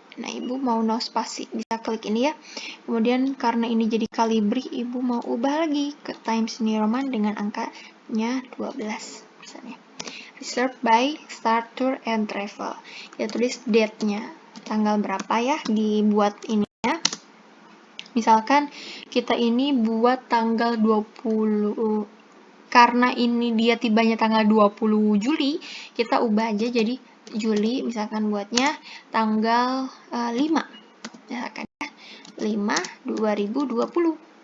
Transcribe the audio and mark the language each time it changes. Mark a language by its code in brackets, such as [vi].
[id] Nah, Ibu mau no spasi, bisa klik ini ya. Kemudian karena ini jadi kalibri, Ibu mau ubah lagi ke Times New Roman dengan angkanya 12 misalnya. [en] Reserved by Star Tour and Travel. [id] Ya, tulis date-nya, tanggal berapa ya dibuat ini ya. Misalkan kita ini buat tanggal 20, karena ini dia tibanya tanggal 20 Juli, kita ubah aja jadi Juli, misalkan buatnya tanggal 5, misalkan ya, 5/2020.